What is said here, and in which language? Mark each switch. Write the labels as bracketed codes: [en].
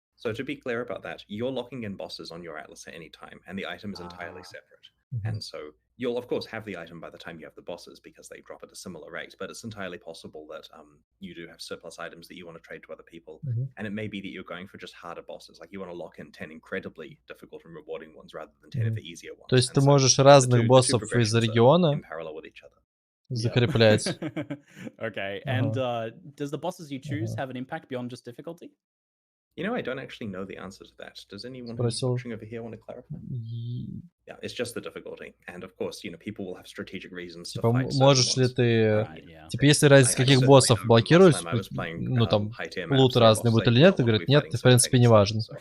[en] So to be clear about that, you're locking in bosses on your Atlas at any time, and the item is entirely separate. And so you'll, of course, have the item by the time you have the bosses because they drop at a similar rate, but it's entirely possible that you do have surplus items that you want to trade to other people. And it may be that you're going for just harder bosses, like you want to lock in 10 incredibly difficult and rewarding ones rather than 10 of the easier ones. [ru] То есть ты можешь разных боссов из региона закреплять. [en] Okay, and does the bosses you choose have an impact beyond just difficulty? You know, I don't actually know the answer to that. Does anyone who's watching over here want to clarify? Yeah, it's just the difficulty. And of course, you know, people will have strategic reasons to fight. [ru] Можешь ли ты... Типа, если разница каких боссов блокируешь, ну там, лут разный будет или нет, ты говоришь, нет, в принципе, не важно.